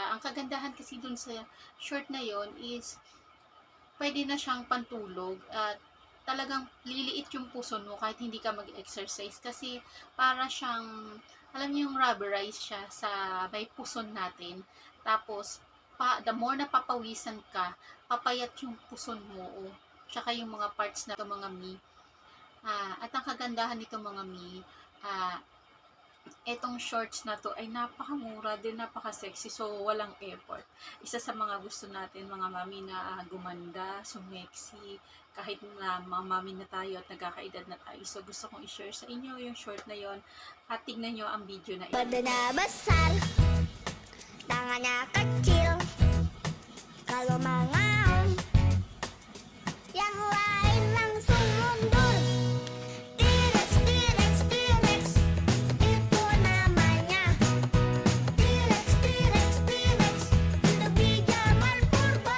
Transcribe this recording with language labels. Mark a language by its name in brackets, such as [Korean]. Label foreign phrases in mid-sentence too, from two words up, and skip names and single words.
[Filipino] Ang kagandahan kasi dun sa short na yon is pwede na siyang pantulog at talagang liliit yung puso mo kahit hindi ka mag-exercise kasi para siyang, alam niyo yung rubberize siya sa may puson natin. Tapos, [English] the more [Filipino] na papawisan ka, papayat yung puson mo tsaka yung mga parts na ito mga at ang kagandahan nito mga etong shorts na to ay napakamura din, napaka-sexy, so walang effort. Isa sa mga gusto natin mga mami na gumanda, sumexy, kahit na mga mami na tayo at nagkakaedad na tayo. So gusto kong i-share sa inyo yung short na yon at tignan nyo ang video na ito. [Indonesian] Badan na besar, tangannya kecil, kalau mangaung, yang lain langsung mundur. T-Rex, T-Rex, T-Rex, itu namanya. T-Rex, T-Rex, T-Rex, lebih zaman purba.